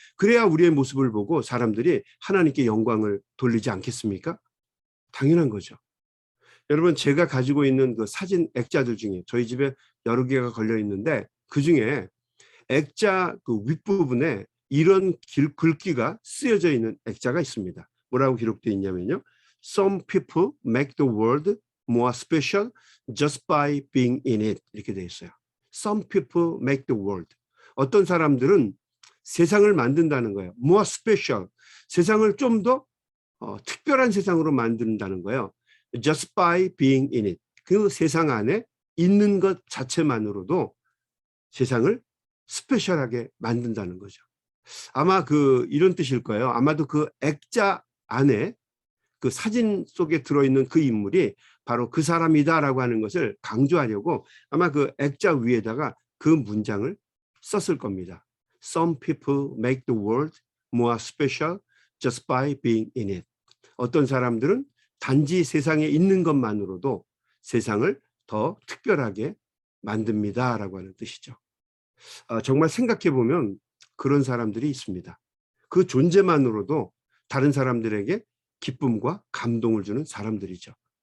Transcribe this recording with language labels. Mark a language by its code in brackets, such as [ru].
[ko] 그래야 우리의 모습을 보고 사람들이 하나님께 영광을 돌리지 않겠습니까? 당연한 거죠. 여러분 제가 가지고 있는 그 사진 액자들 중에 저희 집에 여러 개가 걸려 있는데 그중에 액자 그 윗부분에 이런 글귀가 쓰여져 있는 액자가 있습니다. 뭐라고 기록되어 있냐면요. [en] Some people make the world more special just by being in it. [ko] 이렇게 되어 있어요. [en] Some people make the world. [ko] 어떤 사람들은 세상을 만든다는 거예요. [en] More special. [ko] 세상을 좀 더 특별한 세상으로 만든다는 거예요. [en] Just by being in it. [ko] 그 세상 안에 있는 것 자체만으로도 세상을 스페셜하게 만든다는 거죠. 아마 이런 뜻일 거예요. 아마도 그 액자 안에 그 사진 속에 들어있는 그 인물이 바로 그 사람이다라고 하는 것을 강조하려고 아마 그 액자 위에다가 그 문장을 썼을 겁니다. [en] Some people make the world more special just by being in it. [ko] 어떤 사람들은 단지 세상에 있는 것만으로도 세상을 더 특별하게 만듭니다라고 하는 뜻이죠. 정말 생각해 보면 그런 사람들이 있습니다. 그 존재만으로도 다른 사람들에게 기쁨과 감동을 주는 사람들이죠.